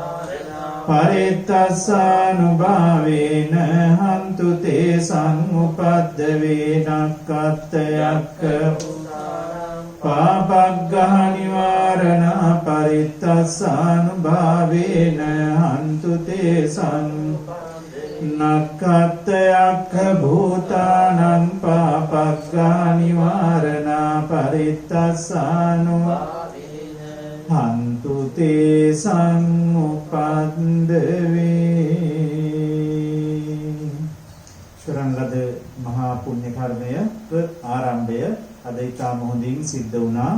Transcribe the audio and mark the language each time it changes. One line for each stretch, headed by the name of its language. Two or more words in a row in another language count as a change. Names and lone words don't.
Pali: පරිත්තස්සානුභාවේන හන්තු තේ සංඋපද්දවේ නක්ඛත්තයක්ඛ පාපග්ගහ නිවාරණ පරිත්තස්සානුභාවේන හන්තු තේ නක්ඛත්තයක්ඛ භූතානං පාපග්ගහ නිවාරණ පරිත්තස්සානු හන්තු තේ
Sinhala: සංඋපද්දවේ කරන ලද මහා පුණ්‍ය කර්මය ආරම්භය අද ඉතාම හොඳින් සිද්ධ වුණා.